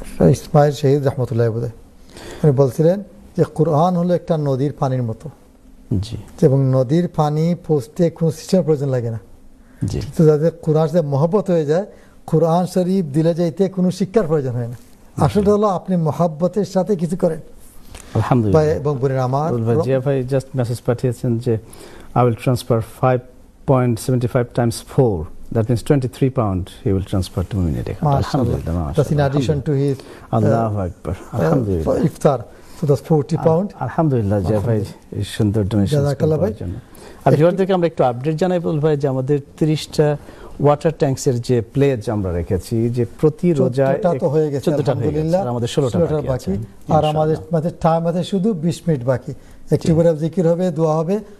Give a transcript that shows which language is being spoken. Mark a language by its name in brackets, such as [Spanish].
[Bangla] ইসমাইল শহীদ রহমতুল্লাহ বোধহয় উনি বলছিলেন যে কোরআন হলো একটা নদীর পানির মতো। জি। এবং নদীর পানি পৌঁছতে কোনো সিস্টেমের প্রয়োজন লাগে না। জি। তো যাদের কোরআন সাথে মহব্বত হয়ে যায়, কোরআন শরীফ দিলে যাইতে কোনো শিক্ষার প্রয়োজন হয় না। আসলে হলো আপনি মহব্বতের সাথে কিছু করেন। আলহামদুলিল্লাহ। এবং বোনের আমার জিয়া ভাই জাস্ট মেসেজ পাঠিয়েছেন যে [English] I will transfer 5.75 times 4, that means 23 pound he will transfer to Mumin account. [Arabic] Alhamdulillah. [English] That's in addition to his [Arabic] Allahu Akbar. Alhamdulillah. [English] Iftar. So that's 40 pound. [Bangla] আলহামদুলিল্লাহ জিয়া ভাই এই সুন্দর ডোনেশন করার জন্য। আর ভিউয়ারদেরকে আমরা একটু আপডেট জানাই বল ভাই যে আমাদের 30টা ওয়াটার ট্যাঙ্কসের যে প্লেজ আমরা রেখেছি, যে প্রতি রোজায় 14টা হয়ে গেছে আলহামদুলিল্লাহ, আমাদের 16টা বাকি। আর আমাদের টাইম আছে শুধু 20 মিনিট বাকি। একটু করে জিকির হবে, দোয়া হবে।